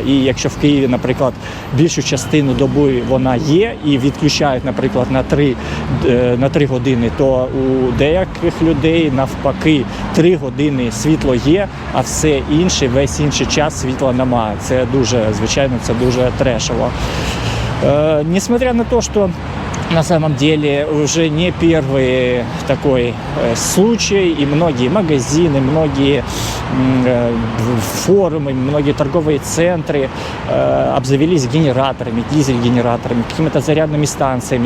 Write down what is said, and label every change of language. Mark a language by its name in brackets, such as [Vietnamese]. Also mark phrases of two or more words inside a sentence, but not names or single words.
[Ukrainian] І якщо в Києві, наприклад, більшу частину доби вона є і відключають, наприклад, на 3 години, то у деяких людей навпаки 3 години світло є, а все інше, весь інший час світла немає. Це дуже трешово. [Russian] Несмотря на то, что на самом деле уже не первый такой случай, и многие магазины, многие форумы, многие торговые центры обзавелись генераторами, дизель-генераторами, какими-то зарядными станциями.